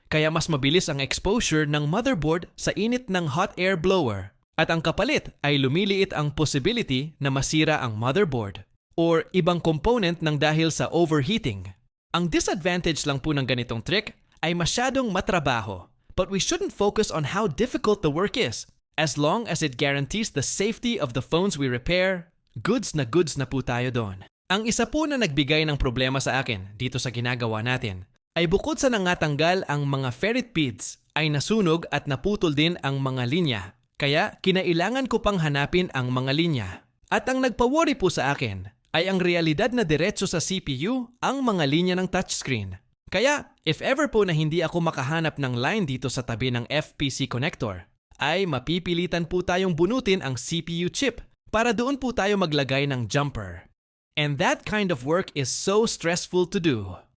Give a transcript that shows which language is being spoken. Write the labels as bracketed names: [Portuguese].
[Filipino] Kaya mas mabilis ang exposure ng motherboard sa init ng hot air blower. At ang kapalit ay lumiliit ang possibility na masira ang motherboard or ibang component ng dahil sa overheating. Ang disadvantage lang po ng ganitong trick ay masyadong matrabaho. [English] But we shouldn't focus on how difficult the work is. As long as it guarantees the safety of the phones we repair, [Filipino] goods na po tayo doon. Ang isa po na nagbigay ng problema sa akin dito sa ginagawa natin ay bukod sa nangatanggal ang mga ferrite beads, ay nasunog at naputol din ang mga linya. Kaya kinailangan ko pang hanapin ang mga linya. At ang nagpa-worry po sa akin ay ang realidad na diretso sa CPU ang mga linya ng touchscreen. Kaya if ever po na hindi ako makahanap ng line dito sa tabi ng FPC connector, ay mapipilitan po tayong bunutin ang CPU chip para doon po tayo maglagay ng jumper. [English] And that kind of work is so stressful to do.